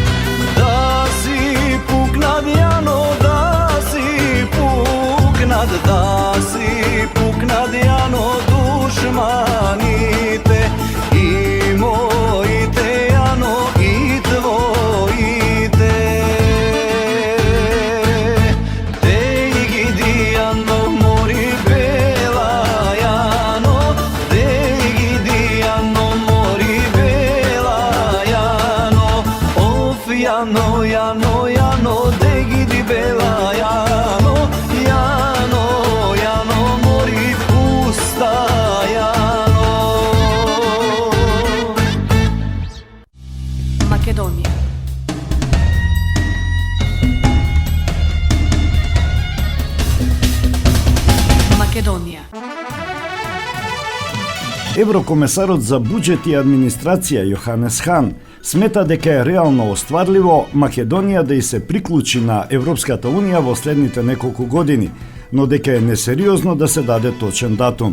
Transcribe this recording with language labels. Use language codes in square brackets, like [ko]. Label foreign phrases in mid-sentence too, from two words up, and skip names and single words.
[mk] Да си пукнат, Јано, да си пукнат, да си пукнат, Јано, душманите и моите, Јано, и твоите. Те гиди, Јано, мори бела Јано, те гиди, Јано, мори бела Јано, оф Јано, Јано, Јано, те гиди бела Јано, Јано, Јано, мори пуста Јано. Македонија. Македонија. Еврокомесарот за буџет и администрација Јоханес Хан смета дека е реално остварливо Македонија да и се приклучи на Европската Унија во следните неколку години, но дека е несериозно да се даде точен датум.